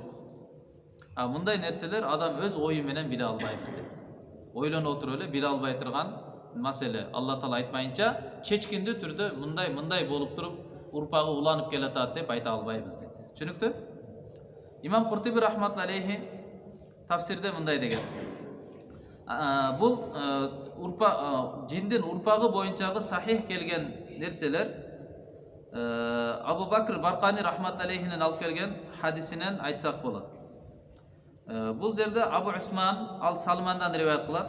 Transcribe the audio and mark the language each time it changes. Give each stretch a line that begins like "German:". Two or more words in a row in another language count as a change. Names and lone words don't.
Kyrgyz: Мындай нерселер адам өз ою менен биле албайбыз дейт. Ойлонуп отуруп эле биле албай турган маселе. Алла Таала айтпайынча, чечкиндүү түрдө мындай болуп туруп урпагы уланып келатат деп айта албайбыз дейт. Түшүнүктү? Имам Куртуби
Arabic: رحمة الله عليه
Kyrgyz: тафсирде мындай деген. Бул жиндин урпагы боюнчагы сахих келген нерселер Абу Бакр Баркани
Arabic: رحمة الله عليه
Kyrgyz: алып келген хадисинен айтсак болот. Бул жерде Абу Усман ал Салмандан риваят кылат.